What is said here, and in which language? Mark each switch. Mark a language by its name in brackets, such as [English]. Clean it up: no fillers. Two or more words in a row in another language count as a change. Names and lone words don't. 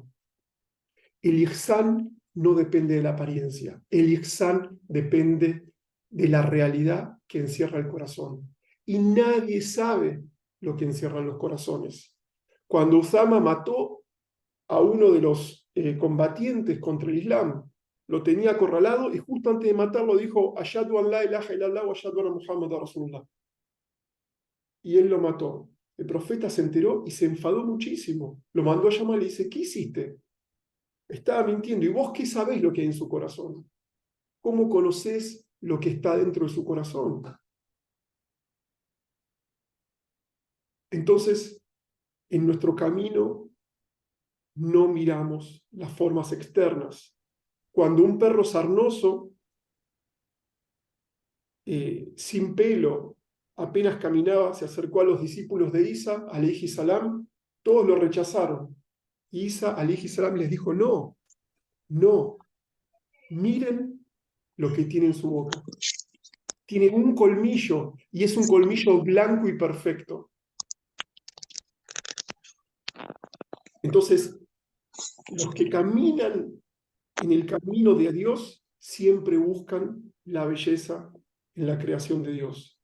[Spanish] El ihsán no depende de la apariencia, el ihsán depende de la realidad que encierra el corazón. Y nadie sabe lo que encierran los corazones. Cuando Usama mató a uno de los combatientes contra el Islam, lo tenía acorralado y justo antes de matarlo dijo, [Arabic] أشهد أن لا إله إلا الله وأشهد أن محمدا رسول الله. [Spanish] Y él lo mató. El profeta se enteró y se enfadó muchísimo. Lo mandó a llamar y le dice, ¿qué hiciste? Estaba mintiendo. ¿Y vos qué sabés lo que hay en su corazón? ¿Cómo conocés lo que está dentro de su corazón? Entonces, en nuestro camino no miramos las formas externas. Cuando un perro sarnoso, sin pelo, apenas caminaba, se acercó a los discípulos de Isa, [Arabic] عليه السلام, [Spanish] todos lo rechazaron. Y Isa, [Arabic] عليه السلام, [Spanish] les dijo, no, no, miren lo que tiene en su boca. Tiene un colmillo y es un colmillo blanco y perfecto. Entonces, los que caminan en el camino de Dios siempre buscan la belleza en la creación de Dios.